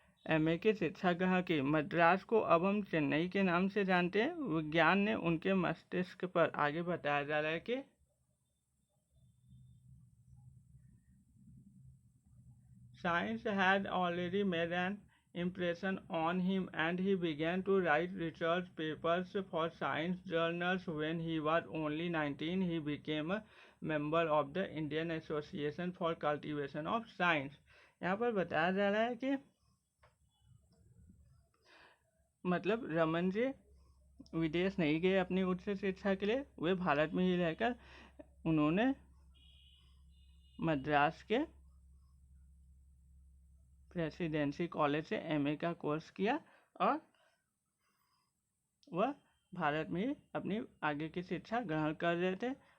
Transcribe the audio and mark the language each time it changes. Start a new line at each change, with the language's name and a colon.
Hindi: MA की शिक्षा ग्रहण की। मद्रास को अब हम चेन्नई के नाम से जानते हैं। विज्ञान ने उनके मस्तिष्क पर, आगे बताया जा रहा है कि
English: science had already made an impression on him and he began to write research papers for science journals. When he was only 19, he became a member of the Indian Association for Cultivation of Science.
Hindi: यहाँ पर बताया जा रहा है कि मतलब रमन जी विदेश नहीं गए अपनी उच्च शिक्षा के लिए, वे भारत में ही रहकर उन्होंने मद्रास के प्रेसिडेंसी कॉलेज से MA का कोर्स किया और वह भारत में ही अपनी आगे की शिक्षा ग्रहण कर रहे थे।